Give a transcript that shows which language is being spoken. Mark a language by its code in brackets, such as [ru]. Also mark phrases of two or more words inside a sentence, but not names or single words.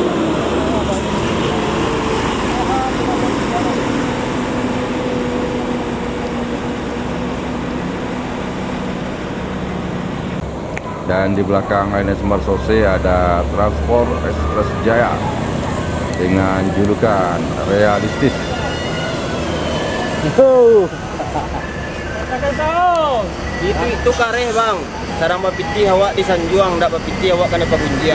[id] Dan di belakang ANS Marsose ada Transport Express Jaya dengan julukan Realistis. [min] Itu kareh bang. Sarang bapiti awak di Sanjuang, ndak bapiti awak kena pagunjian.